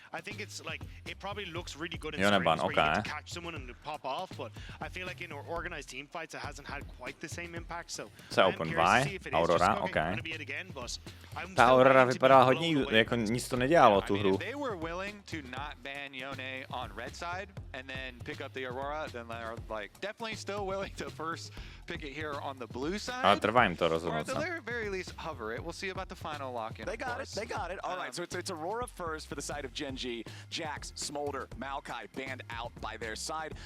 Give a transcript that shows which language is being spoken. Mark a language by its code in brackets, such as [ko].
[en] I think it's like it probably looks really good in Yoneban, scenarios where you get to catch someone and pop off, but I feel like in organized team fights it hasn't had quite the same impact. So Open Vi, Aurora, okay. [cs] Ta Aurora vypadala hodně, jako nic to nedělalo tu hru. [en] They were willing to not ban Yone on red side and then pick up the Aurora, then they're like definitely still willing to first pick it here on the blue side. [cs] Ale trvá jim to rozhodnout. [en] Or at the very least hover it. We'll see about the final lock-in. They got it. All right, so it's Aurora first for the side of Genji. Jax, Smolder, Maokai banned out by their side.